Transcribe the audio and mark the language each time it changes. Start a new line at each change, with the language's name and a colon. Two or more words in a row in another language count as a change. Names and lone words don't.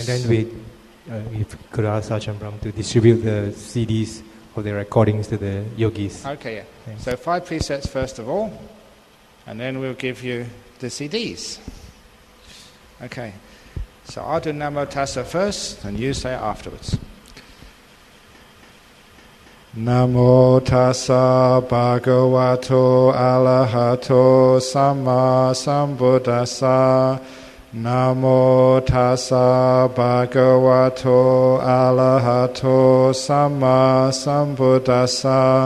English: And then we could ask Ajahn Brahm to distribute the CDs or the recordings to the yogis. Okay, yeah. Thanks. So 5 precepts first of all, and then we'll give you the CDs. Okay. So I'll do
Pali: Namo Tassa
English: first, and you say it afterwards.
Pali: Namo Tassa Bhagavato Arahato Samma Sambuddhassa. Namo Tassa Bhagavato Arahato Samma Sambuddhassa.